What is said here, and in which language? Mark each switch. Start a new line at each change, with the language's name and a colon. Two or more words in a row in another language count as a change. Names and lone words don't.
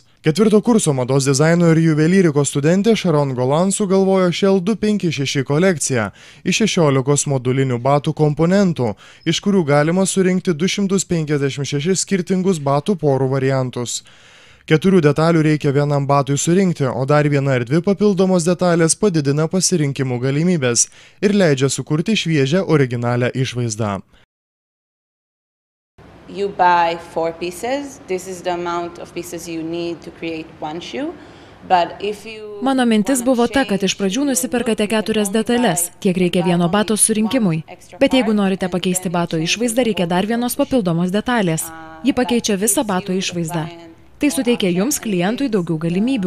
Lithuanian: 4 kurso mados dizaino ir juvelyrikos studentė Sharon Golan sugalvojo Shell 256 kolekciją iš 16 modulinių batų komponentų, iš kurių galima surinkti 256 skirtingus batų porų variantus. 4 detalių reikia vienam batui surinkti, o dar 1 ar 2 papildomos detalės padidina pasirinkimų galimybės ir leidžia sukurti šviežią originalią išvaizdą.
English: You buy 4 pieces. This is the amount of pieces you need to create one shoe.
Lithuanian: Mano mintis buvo ta, kad iš pradžių nusiperkate 4 detalės, tiek reikia vieno bato surinkimui. Bet jeigu norite pakeisti bato išvaizdą, reikia dar vienos papildomos detalės. Ji pakeičia visą bato išvaizdą. Tai suteikia jums, klientui, daugiau galimybių.